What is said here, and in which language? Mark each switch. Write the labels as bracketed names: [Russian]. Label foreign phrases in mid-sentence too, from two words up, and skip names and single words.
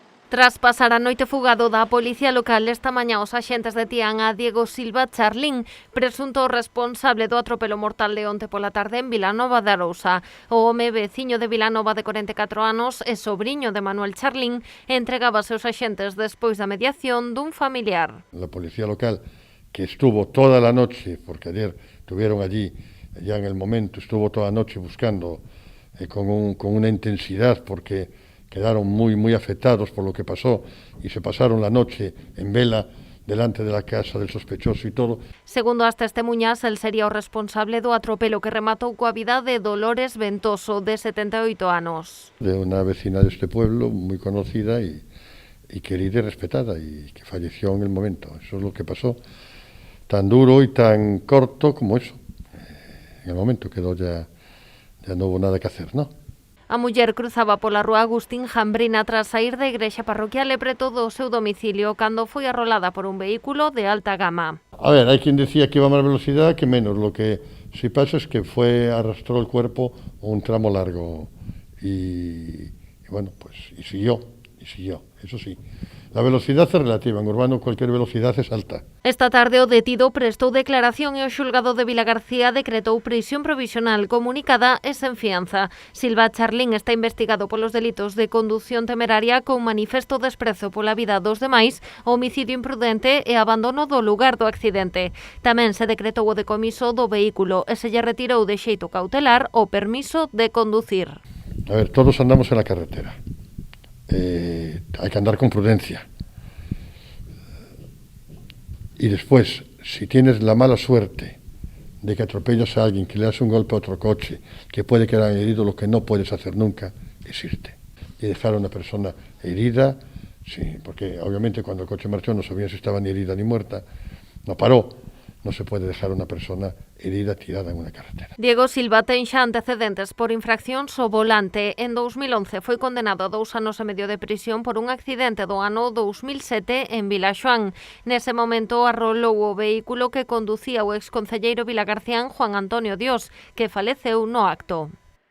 [Galician] Tras pasar a noite fugado da policía local, esta mañá os axentes detían a Diego Silva Charlín, presunto responsable do atropelo mortal de onte pola tarde en Vilanova de Arousa. O home veciño de Vilanova de 44 anos e sobriño de Manuel Charlín entregábase aos axentes despois da mediación dun familiar. [Spanish] La policía local, que estuvo toda la noche, porque ayer estuvieron allí, ya en el momento, estuvo toda la noche buscando con una intensidad, porque quedaron muy afectados por lo que pasó y se pasaron la noche en vela delante de la casa del sospechoso y todo. [Galician] Segundo as testemuñas, el sería o responsable do atropelo que rematou coa vida de Dolores Ventoso, de 78 anos. [Spanish] De una vecina de este pueblo, muy conocida y querida y respetada, y que falleció en el momento. Eso es lo que pasó, tan duro y tan corto como eso. En el momento quedó ya no hubo nada que hacer, ¿no? [Galician] A muller cruzaba pola rúa Agustín Jambrina tras saír da igrexa parroquial e preto do seu domicilio cando foi arrolada por un vehículo de alta gama. [Spanish] A ver, hay quien decía que iba a más velocidad que menos. Lo que sí pasa es que arrastró el cuerpo un tramo largo y bueno, pues y siguió, eso sí. La velocidad es relativa, en urbano cualquier velocidad es alta. [Galician] Esta tarde o detido prestou declaración e o xulgado de Vilagarcía decretou prisión provisional comunicada e sen fianza. Silva Charlín está investigado polos delitos de condución temeraria con manifesto desprezo pola vida dos demais, homicidio imprudente e abandono do lugar do accidente. Tamén se decretou o decomiso do vehículo e se lle retirou de xeito cautelar o permiso de conducir. [Spanish] A ver, todos andamos en la carretera. Hay que andar con prudencia. Y después, si tienes la mala suerte de que atropellas a alguien, que le das un golpe a otro coche, que puede quedar herido, lo que no puedes hacer nunca es irte y dejar a una persona herida, sí, porque obviamente cuando el coche marchó no sabían si estaba ni herida ni muerta, no paró. No se puede dejar a una persona herida tirada en una carretera. [Galician] Diego Silva ten xa antecedentes por infraccións ao volante. En 2011 foi condenado a 2 anos e medio de prisión por un accidente do ano 2007 en Vilaxoán. Nese momento arrolou o vehículo que conducía o exconcelleiro vilagarcián Juan Antonio Dios, que faleceu no acto.